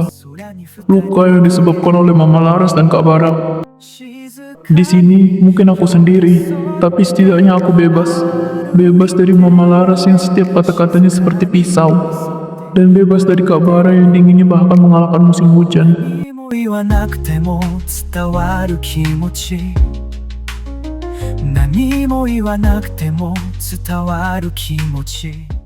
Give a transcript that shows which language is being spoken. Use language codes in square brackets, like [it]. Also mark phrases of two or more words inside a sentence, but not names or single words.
[id] Luka yang disebabkan oleh Mama Laras dan Kak Bara. Di sini mungkin aku sendiri, tapi setidaknya aku bebas. Bebas dari Mama Laras yang setiap kata-katanya seperti pisau. Dan bebas dari Kak Bara yang dinginnya bahkan mengalahkan musim hujan. [ja] 言わなくても伝わる気持ち何も言わなくても伝わる気持ち